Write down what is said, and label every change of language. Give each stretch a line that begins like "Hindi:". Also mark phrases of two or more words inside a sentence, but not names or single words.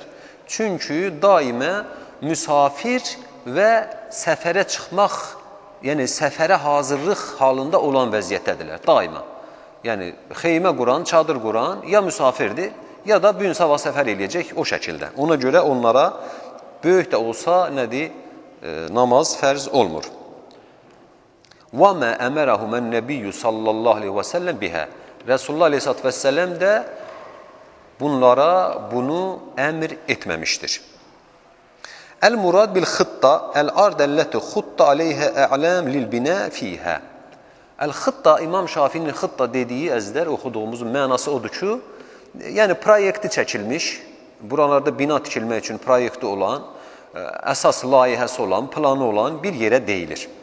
Azerbaijani: Çünki daimə müsafir və səfərə çıxmaq, yəni səfərə hazırlıq halında olan vəziyyətdədirlər, daima. Yəni, xeymə quran, çadır quran ya müsafirdir, ya da bu gün sabah səfər eləyəcək o şəkildə. Ona görə onlara böyük də olsa nədir, namaz fərz olmur.
Arabic: وَمَا أَمَرَهُمَ النَّبِيُّ صلى الله عليه وسلم به.
Azerbaijani: Resulullah
Arabic: عليه الصلاة والسلام
Azerbaijani: də bunlara bunu əmr etməmişdir.
Arabic: المراد بالخطة الأرض التي خطت عليها أعلام للبناء فيها.
Azerbaijani: El-xıtta, İmam Şafinin xıtta dediyi əzlər oxuduğumuzun mənası odur ki, yəni proyekti çəkilmiş, buralarda bina tikilmək üçün proyekti olan, əsas layihəsi olan, planı olan bir yerə deyilir.